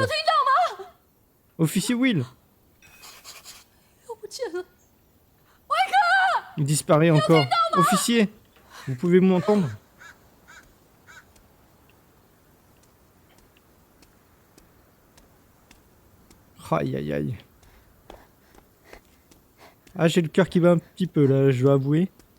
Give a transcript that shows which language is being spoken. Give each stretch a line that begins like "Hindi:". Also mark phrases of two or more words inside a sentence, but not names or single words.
French: Officier Will.
Chinese: 又不见了。
French: Il disparaît encore. Officier, vous pouvez m'entendre? Aïe aïe aïe. Ah, j'ai le cœur qui bat un petit peu là, je dois avouer.